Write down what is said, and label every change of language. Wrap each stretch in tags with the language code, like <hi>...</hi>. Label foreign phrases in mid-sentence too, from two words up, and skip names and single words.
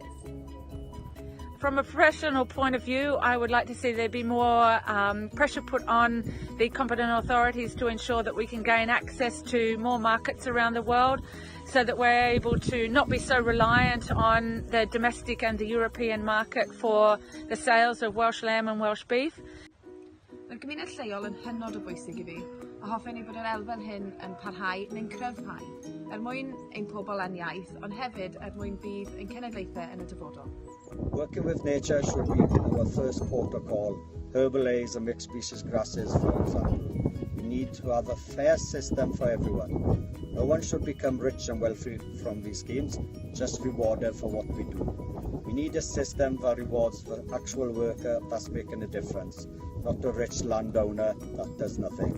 <en>From a professional point of view, I would like to see there be more pressure put on the competent authorities to ensure that we can gain access to more markets around the world, so that we're able to not be so reliant on the domestic and the European market for the sales of Welsh lamb and Welsh beef.</en> <cy>Mae'r gymuned lleol yn hynod o bwysig I fi, a hoffwn I bod yr elfen hyn yn parhau neu'n cryfhau, mwyn ein pobl a'n iaith, ond hefyd mwyn bydd ein cenedlaethau yn y dyfodol.</cy> <en>Working with nature should be our first port of call. Herbal A's and mixed species grasses, for example. We need to have a fair system for everyone. No one should become rich and wealthy from these schemes, just rewarded for what we do. We need a system that rewards the actual worker that's making a difference, not a rich landowner that does nothing.</en>